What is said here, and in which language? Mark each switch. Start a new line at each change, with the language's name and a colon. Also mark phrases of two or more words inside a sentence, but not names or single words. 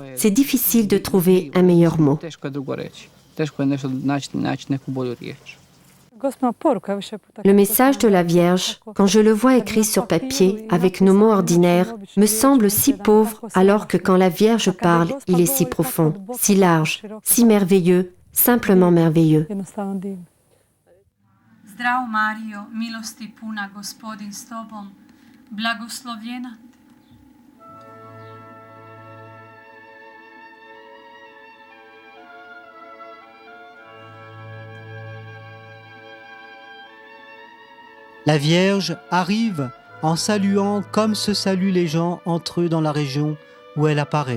French: C'est difficile de trouver un meilleur mot. Le message de la Vierge, quand je le vois écrit sur papier avec nos mots ordinaires, me semble si pauvre alors que quand la Vierge parle, il est si profond, si large, si merveilleux, simplement merveilleux.
Croatian: Zdravo Mario, milosti puna, Gospodin s tobom, blagoslovljena ti.
French: La Vierge arrive en saluant comme se saluent les gens entre eux dans la région où elle apparaît.